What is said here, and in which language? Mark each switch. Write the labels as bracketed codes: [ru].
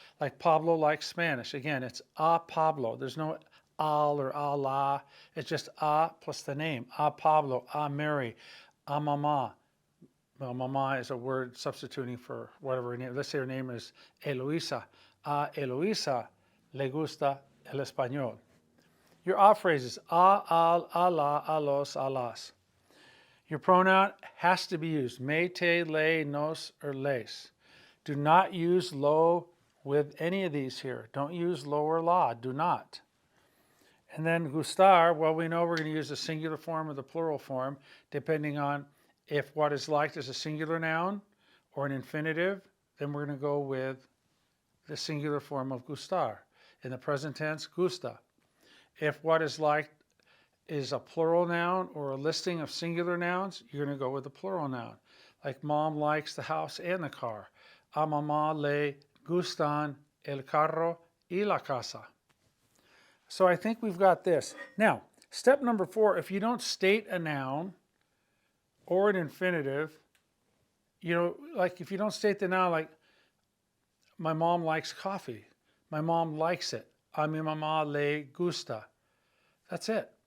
[en] Like Pablo likes Spanish. Again, it's a Pablo. There's no al or a la. It's just a plus the name. A Pablo, a Mary, a mama. Well, mama is a word substituting for whatever her name. Let's say her name is Eloisa. [es] A Eloisa le gusta el español. [en] Your a phrases, a, al, a la, a los, a las. Your pronoun has to be used. Me, te, le, nos, or les. Do not use lo with any of these here. Don't use lo or la. Do not. And then gustar, well, we know we're going to use the singular form or the plural form, depending on if what is liked is a singular noun or an infinitive, then we're going to go with the singular form of gustar. In the present tense, gusta. If what is liked is a plural noun or a listing of singular nouns, you're going to go with the plural noun. Like mom likes the house and the car. [es] A mamá le gustan el carro y la casa. [en] So I think we've got this. Now, step number 4, if you don't state a noun or an infinitive, like if you don't state the noun, like my mom likes coffee. My mom likes it. A mi mamá le gusta. That's it.